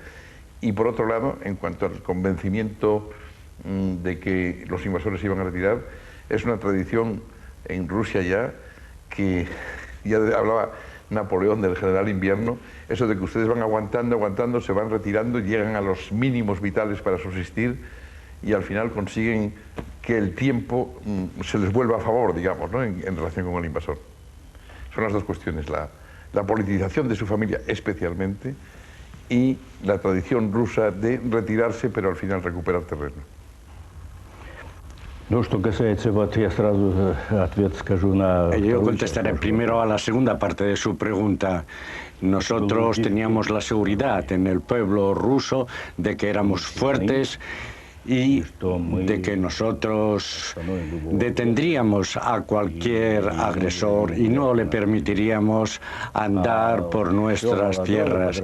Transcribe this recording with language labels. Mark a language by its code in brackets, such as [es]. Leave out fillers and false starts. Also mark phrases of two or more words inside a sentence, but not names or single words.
[es] Y por otro lado, en cuanto al convencimiento de que los invasores se iban a retirar, es una tradición en Rusia ya, que ya hablaba Napoleón del general invierno, eso de que ustedes van aguantando, aguantando, se van retirando, llegan a los mínimos vitales para subsistir y al final consiguen que el tiempo se les vuelva a favor, digamos, ¿no? en relación con el invasor. Son las 2 cuestiones, la politización de su familia especialmente y la tradición rusa de retirarse pero al final recuperar terreno. [ru] Ну, что касается, вот я сразу ответ скажу на... [es] Yo contestaré primero a la segunda parte de su pregunta. Nosotros teníamos la seguridad en el pueblo ruso de que éramos fuertes y de que nosotros detendríamos a cualquier agresor y no le permitiríamos andar por nuestras tierras.